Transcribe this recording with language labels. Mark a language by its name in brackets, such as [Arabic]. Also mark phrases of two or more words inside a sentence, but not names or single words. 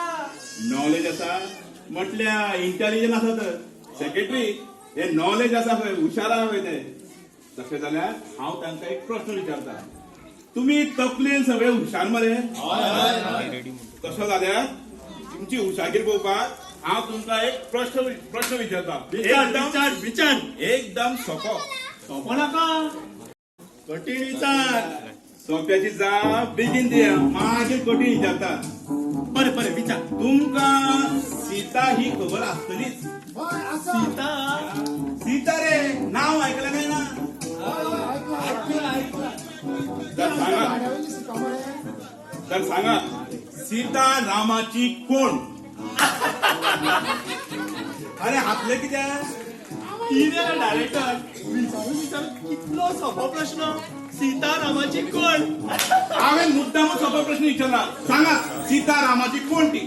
[Konkani] नॉलेज आसा म्हटल्या इंटेलिजंट आसा तर सेक्रेटरी हे नॉलेज आसा पळय हुशार आसा पळय ते तशें जाल्यार हांव तांकां एक प्रश्न विचारता तुम्ही तकलेन सगळे हुशार मरे तसो जाल्यार तुमची हुशारगीर पळोवपाक हांव तुमकां एक प्रश्न विचारता एकदम सोपो सोपो नाका कठीण विचार सोप्याची जाप बेगीन दिया मागीर कठीण विचारता बरें बरें विचार तुमकां सीता ही खबर आसतलीच हय आसा सीता रे नाव ऐकलं काय ना तर सांगा गाड्यावयली सीता मरे तर सांगा सीता रामाची कोण अरे हातले कित्याक कितें डायरेक्टर विचार कितलो सोपो प्रश्न सीता रामाची कोण हांवें मुद्दामूच सोपो प्रश्न विचारला सांगा सीता रामाची कोण ती